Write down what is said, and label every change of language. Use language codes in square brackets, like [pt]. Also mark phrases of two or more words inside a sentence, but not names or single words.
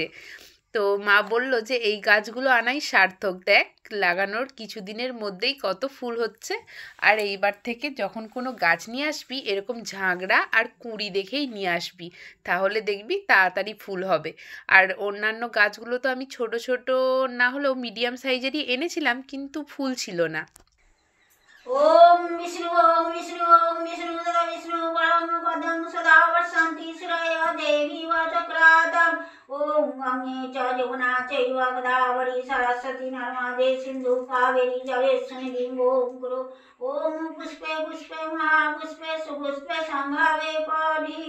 [bn] তো মা বলল যে এই গাছগুলো আনাই সার্থক, দেখ লাগানোর কিছুদিনের মধ্যেই কত ফুল হচ্ছে। আর এইবার থেকে যখন কোনো গাছ নিয়ে আসবি এরকম ঝাঁকড়া আর কুঁড়ি দেখেই নিয়ে আসবি, তাহলে দেখবি তাড়াতাড়ি ফুল হবে। আর অন্যান্য গাছগুলো তো আমি ছোট ছোট না হলেও [en] medium sizeেরই [bn] এনেছিলাম, কিন্তু ফুল ছিল না। [sa] ओम विष्णु तथा विष्णु परम पदं सदा वर्षन्ति श्रेय देवी वचक्रातम् ओम गंगे च यमुना चैव गोदावरी सरस्वती नर्मदे सिन्धु कावेरी जलेस्मिन् ओम गुरु ओम पुष्पे पुष्पे महापुष्पे सुपुष्पे संभावे पौर्णिम